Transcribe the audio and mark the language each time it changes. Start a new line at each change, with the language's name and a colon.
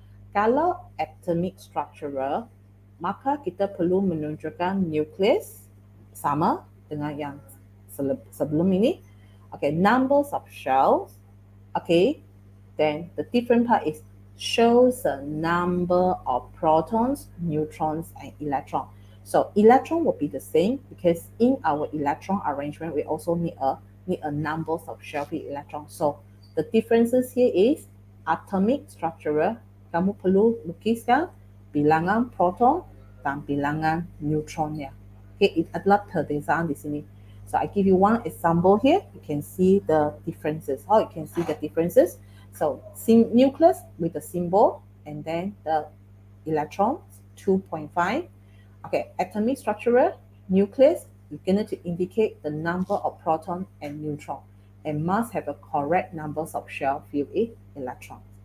Malay: Kalau atomic structure, maka kita perlu menunjukkan nucleus sama dengan yang sebelum ini.
English: Okay, numbers of shells. Okay, then the different part is shows the number of protons, neutrons, and electrons. So electron will be the same because in our electron arrangement, we also need a numbers of shell with electrons. So the differences here is atomic structure.
Malay: Kamu perlu lukiskan bilangan proton dan bilangan neutronnya. Okay, it adalah perbezaan di sini.
English: So I give you one example here. You can see the differences. How you can see the differences. So nucleus with the symbol and then the electrons 2.5. Okay, atomic structure, nucleus, you're going to indicate the number of proton and neutron and must have a correct numbers of shell filled with electrons.